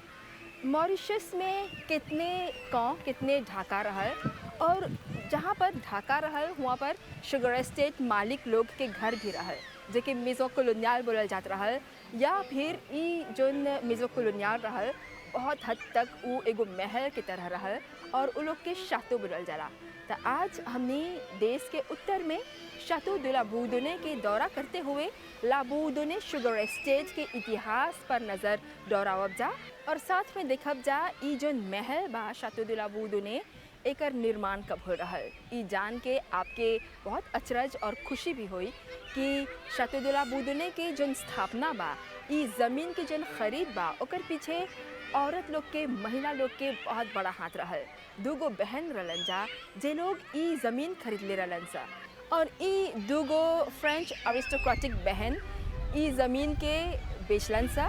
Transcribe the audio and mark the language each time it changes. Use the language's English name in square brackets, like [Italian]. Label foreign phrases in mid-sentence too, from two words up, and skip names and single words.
[Bhojpuri] मॉरिशस में कितने ढाका रहल और जहाँ पर ढाका रहल वहाँ पर [English] sugar estate [Bhojpuri] मालिक लोग के घर भी रहल, जेके [French] maison coloniale [Bhojpuri] बोलल जात रहल, या फिर ई जौन [French] maison coloniale [Bhojpuri] रहल बहुत हद तक वो एगो महल की तरह रहल और उ लोग के शातो बोलल जाला। तो आज हमने देश के उत्तर में शातो de la Bourdonnais के दौरा करते हुए ला बोurdonnais शुगर एस्टेट के इतिहास पर नज़र दौड़ावब जा और साथ में देखब जा ई जौन महल बा शातो de la Bourdonnais एकर निर्माण कब हो रहल। ई जान के आपके बहुत अचरज और खुशी भी हुई कि शातो de la Bourdonnais के जौन स्थापना बा, ई ज़मीन के जौन खरीद बा ओकर पीछे औरत लोग के, महिला लोग के बहुत बड़ा हाथ रहल। दूगो बहन रहलन जा जे लोग ई ज़मीन खरीद ले रहलन सा, और ई दूगो [English] French aristocratic [Bhojpuri] बहन ई ज़मीन के बेचलन सा।